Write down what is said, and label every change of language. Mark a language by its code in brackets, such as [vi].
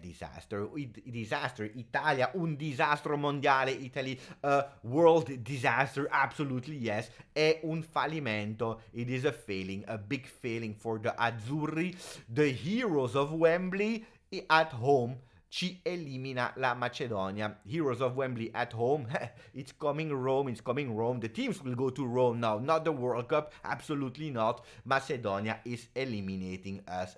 [en] Disaster. Disaster. [it] Italia, un disastro mondiale. [en] Italy, a world disaster. Absolutely yes. [it] È un fallimento. [en] It is a failing. A big failing for the Azzurri. The heroes of Wembley at home. [it] Ci elimina la Macedonia. [en] Heroes of Wembley at home. It's coming Rome. It's coming Rome. The teams will go to Rome now. Not the World Cup. Absolutely not. Macedonia is eliminating us.